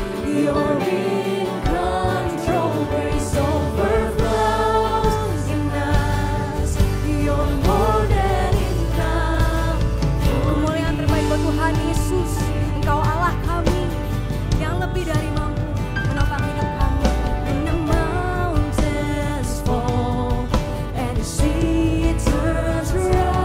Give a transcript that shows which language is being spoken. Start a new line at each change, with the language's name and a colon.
English: You're in control, grace overflows in us. You're more than enough.
Indonesian: Kemuliaan terbaik buat Tuhan Yesus. Engkau Allah kami yang lebih dari mampu menopang hidup kami.
English: When the mountains fall and the sea turns rough,